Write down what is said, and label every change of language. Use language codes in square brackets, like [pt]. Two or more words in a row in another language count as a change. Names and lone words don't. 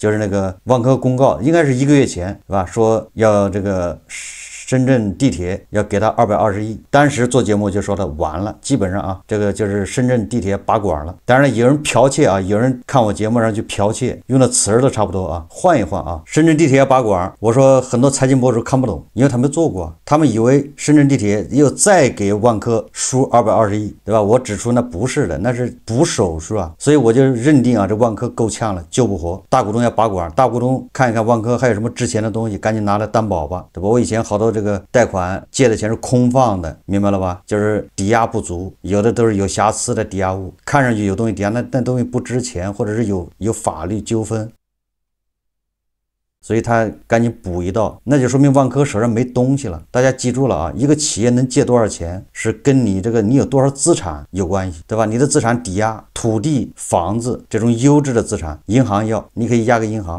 [zh] 就是那個萬科公告，應該是1個月前是吧？說要這個深圳地鐵要給他220億，當時做節目就說他完了，基本上這個就是深圳地鐵拔管了。當然有人剽竊有人看我節目上去剽竊，用的詞兒都差不多換一換深圳地鐵要拔管，我說很多財經博主看不懂，因為他沒做過，他們以為深圳地鐵又再給萬科輸220億對吧？我指出那不是的，那是補手術所以我就認定這萬科夠嗆了，救不活，大股東要拔管，大股東看一看萬科還有什麼值錢的東西，趕緊拿來擔保吧对吧？我以前好多这個貸款借的錢是空放的，明白了吧？就是抵押不足，有的都是有瑕疵的抵押物，看上去有東西抵押，那東西不值錢，或者是有法律糾紛。所以他趕緊補一道，那就說明萬科手上沒東西了。大家記住了啊，一個企業能借多少錢，是跟你你有多少資產有關係，對吧？你的資產抵押土地、房子這種優質的資產，銀行要，你可以押給銀行。